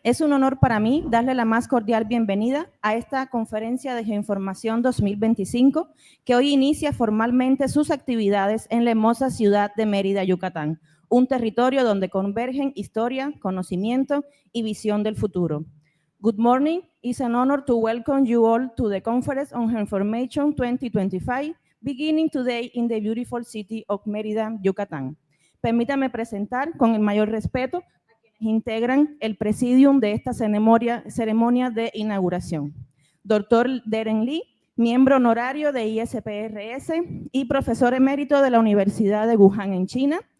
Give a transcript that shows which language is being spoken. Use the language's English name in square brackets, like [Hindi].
[Spanish] Es un honor para mí darle la más cordial bienvenida a esta Conferencia de Geoinformación 2025, que hoy inicia formalmente sus actividades en la hermosa ciudad de Mérida, Yucatán, un territorio donde convergen historia, conocimiento y visión del futuro. [English] Good morning. It's an honor to welcome you all to the Conference on Geoinformation 2025, beginning today in the beautiful city of Mérida, Yucatán. [Spanish] Permítame presentar con el mayor respeto a quienes integran el presidium de esta ceremonia de inauguración. Dr. Deren Lee, miembro honorario de ISPRS y profesor emérito de la Universidad de Wuhan en China.